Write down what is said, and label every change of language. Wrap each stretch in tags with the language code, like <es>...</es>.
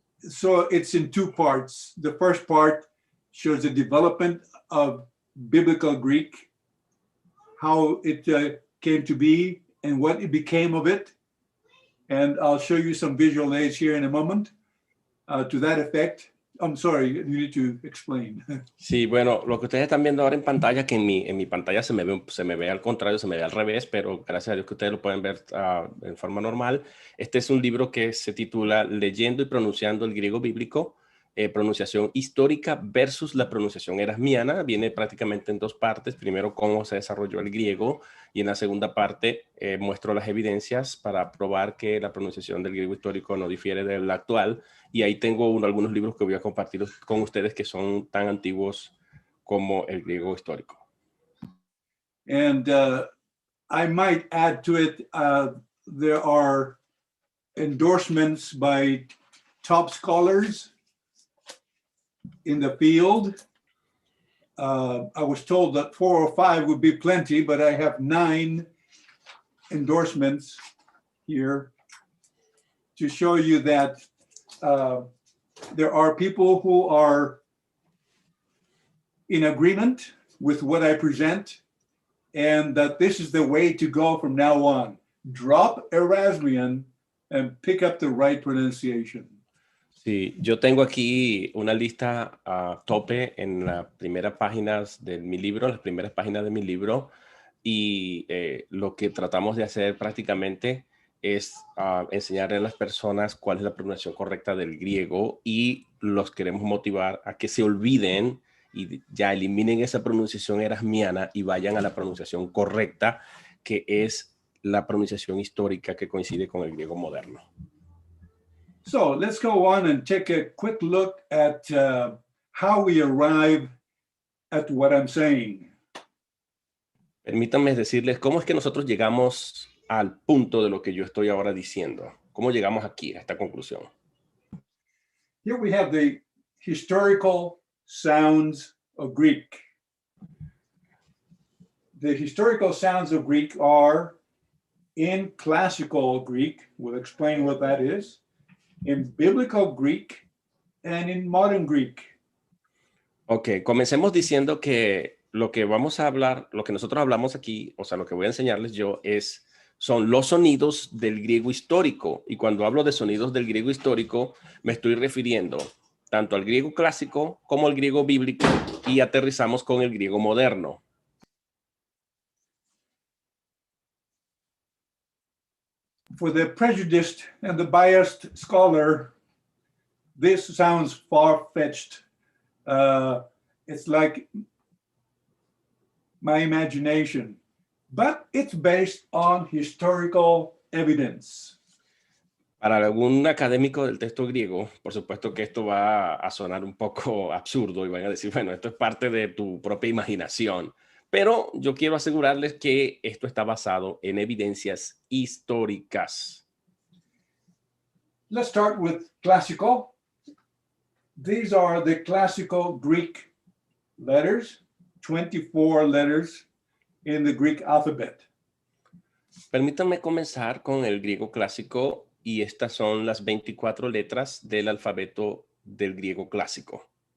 <en>So it's in two parts. The first part shows the development of Biblical Greek, how it came to be, and what it became of it. And I'll show you some visual aids here in a moment to that effect. I'm sorry, you need to explain.</en> <es>Sí, bueno, lo que ustedes están viendo ahora en pantalla, que en mi pantalla se me ve al contrario, se me ve al revés, pero gracias a Dios que ustedes lo pueden ver en forma normal. Este es un libro que se titula Leyendo y pronunciando el griego bíblico. pronunciación histórica versus la pronunciación erasmiana. Viene prácticamente en dos partes. Primero, cómo se desarrolló el griego, y en la segunda parte muestro las evidencias para probar que la pronunciación del griego histórico no difiere de la actual. Y ahí tengo algunos libros que voy a compartir con ustedes que son tan antiguos como el griego histórico.</es> <en>And I might add to it, there are endorsements by top scholars in the field. I was told that 4 or 5 would be plenty, but I have 9 endorsements here to show you that there are people who are in agreement with what I present, and that this is the way to go from now on. Drop Erasmian and pick up the right pronunciation.</en> <es>Sí, yo tengo aquí una lista a tope en las primeras páginas de mi libro, y lo que tratamos de hacer prácticamente es enseñarle a las personas cuál es la pronunciación correcta del griego, y los queremos motivar a que se olviden y ya eliminen esa pronunciación erasmiana y vayan a la pronunciación correcta, que es la pronunciación histórica que coincide con el griego moderno.</es> <en>So let's go on and take a quick look at how we arrive at what I'm saying.</en> <es>Permítanme decirles cómo es que nosotros llegamos al punto de lo que yo estoy ahora diciendo. ¿Cómo llegamos aquí a esta conclusión?</es> <en>Here we have the historical sounds of Greek. The historical sounds of Greek are in classical Greek, we'll explain what that is, in biblical Greek, and in modern Greek.</en> <es>Ok, comencemos diciendo que lo que vamos a hablar, lo que nosotros hablamos aquí, o sea, lo que voy a enseñarles yo son los sonidos del griego histórico. Y cuando hablo de sonidos del griego histórico, me estoy refiriendo tanto al griego clásico como al griego bíblico, y aterrizamos con el griego moderno.</es> <en>For the prejudiced and the biased scholar, this sounds far-fetched. It's like my imagination, but it's based on historical evidence.</en> <es>Para algún académico del texto griego, por supuesto que esto va a sonar un poco absurdo y van a decir, bueno, esto es parte de tu propia imaginación. Pero yo quiero asegurarles que esto está basado en evidencias históricas.</es> <en>Let's start with classical. These are the classical Greek letters, 24 letters in the Greek alphabet.</en> <es>Permítanme comenzar con el griego clásico, y estas son las 24 letras del alfabeto del griego clásico.</es>